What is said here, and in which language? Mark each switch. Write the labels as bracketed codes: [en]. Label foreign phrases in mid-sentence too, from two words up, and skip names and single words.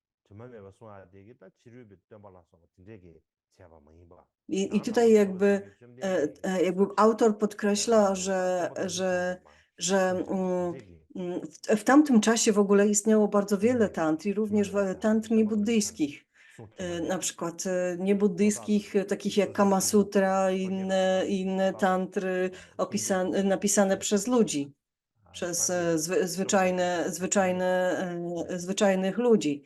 [pl] 주말에 소화 되겠다 치료비 덤발라서 진짜게 제가 많이 봐. I tutaj jakby autor podkreśla, że w tamtym czasie w ogóle istniało bardzo wiele tantr i również tantr niebuddyjskich. Na przykład niebuddyjskich, takich jak Kama Sutra i inne tantry napisane przez ludzi, przez zwyczajnych ludzi.